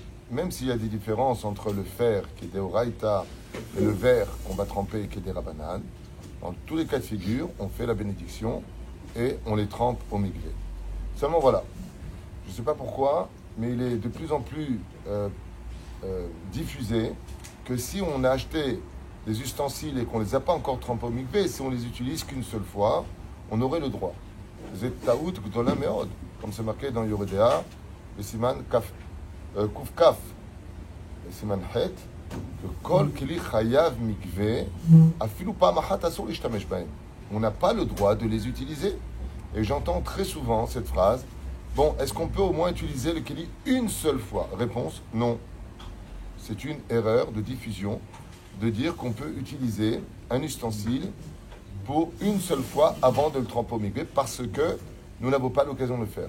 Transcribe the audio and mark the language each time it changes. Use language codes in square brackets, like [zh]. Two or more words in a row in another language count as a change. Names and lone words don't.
[fr] Même s'il y a des différences entre le fer qui est des oraïta et le verre qu'on va tremper qui est des rabanan, dans tous les cas de figure, on fait la bénédiction et on les trempe au mikveh. Seulement voilà, je ne sais pas pourquoi, mais il est de plus en plus diffusé que si on a acheté des ustensiles et qu'on ne les a pas encore trempés au mikveh, si on les utilise qu'une seule fois, on aurait le droit. [he] זאת טעות גדולה מאוד, [fr] comme c'est marqué dans Yoredea, le siman kaf, kuf kaf, le siman het, que [he] כל כלי חייב מקוה, אפילו פעם אחת אסור להשתמש בהם. [fr] On n'a pas le droit de les utiliser. Et j'entends très souvent cette phrase, bon, est-ce qu'on peut au moins utiliser le keli une seule fois? Réponse, non. C'est une erreur de diffusion de dire qu'on peut utiliser un ustensile pour une seule fois avant de le tremper au mikveh parce que nous n'avons pas l'occasion de le faire.